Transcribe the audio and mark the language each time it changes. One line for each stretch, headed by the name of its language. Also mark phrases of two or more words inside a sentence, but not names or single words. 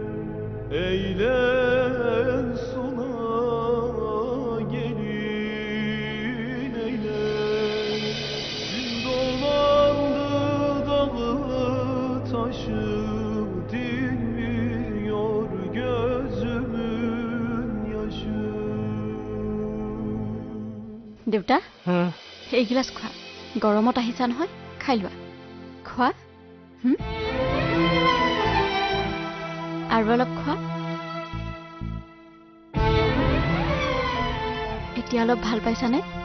Turkish: Eylem sona gelin eylem. Gün dolandı dağı taşı, dinmiyor gözümün yaşı.
Assamese: দেউতা এইগিলাচ খোৱা গৰমত আহিছা নহয় খাই লোৱা খোৱা আৰু অলপ খোৱা এতিয়া অলপ ভাল পাইছানে